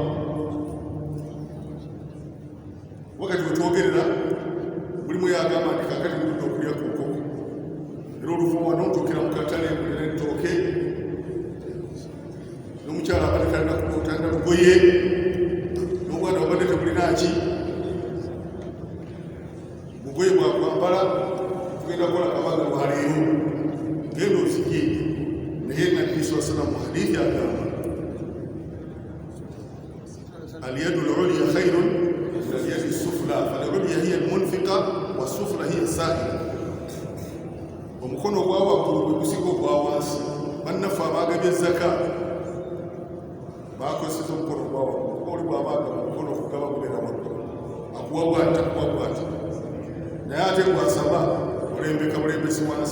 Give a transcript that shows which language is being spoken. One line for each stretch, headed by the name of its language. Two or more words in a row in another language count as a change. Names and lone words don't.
Ganda: Wakati wetwogerera mulimu yagamba nti kaakati mutudde okulya ku nkoko, era oluvannyuma n'otuukira mu katale kulira ettooke, n'omukyala abadde talina kutanda lugoye, n'obwana babadde tebulinaaki bugoye bwakwambala, tugenda kukola kabaga lwaleero, genda ozigye. Naye Nabbi
Arabic: صلى الله عليه وسلم
Ganda: mu hadithi agamba
Arabic: اليد العليا خير من اليد السفلى فالعليا هي المنفقة والسفلى هي السائلة.
Ganda: Omukono ogwa waggulu gwe gusinga ogwa wansi. Bannaffe abaagabye Zakah bakozesa omukono ogwa waggulu. Oli bw'abaaga omukono ogugaba gubeera waggulu, akuwa bw'ati akuwa bw'ati, naye ate bw'asaba olembeka bulembesi wansi.